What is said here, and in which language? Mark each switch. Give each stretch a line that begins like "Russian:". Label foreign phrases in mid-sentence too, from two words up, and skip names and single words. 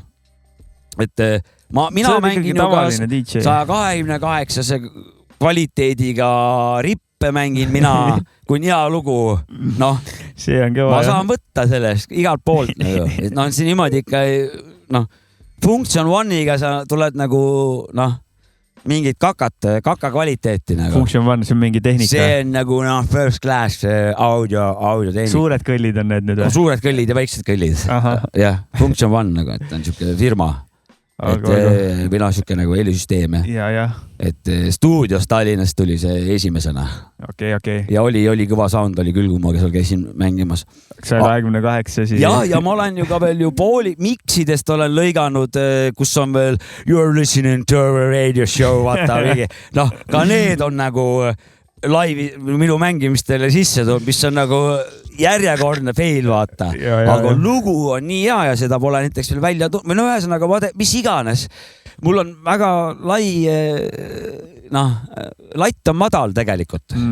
Estonian: Et mina mängin ju ka 128 kvaliteediga rippe mängin mina, kui on hea lugu. Noh, see on kõva. Ma saan võtta sellest igalt poolt. No see niimoodi ikka, noh, Function One'iga sa tuled nagu, noh, mingit kaka kvaliteeti nagu. Function One, see on mingi tehnika. See on nagu
English: first class audio
Estonian: tehnika. Suured kõllid on need nüüd või? Suured kõllid ja väiksed kõllid. Jah, Function One nagu, et on siuke firma. Või noh, siuke nagu helisüsteem. Et stuudios Tallinnast tuli see esimesena. Okay. Ja oli kõva sound oli küll, kui ma seal käisin mängimas. 128 siis. Ja ma olen ju ka veel ju pooli miksidest olen lõiganud, kus on veel
English: You're listening to a radio show,
Estonian: vaata. Noh, ka need on nagu laivi minu mängimistele sisse tulnud, mis on nagu järjekordne fail, vaata. Aga lugu on nii hea ja seda pole näiteks veel välja tulnud. No ühesõnaga, mis iganes. Mul on väga lai, noh, latt on madal tegelikult.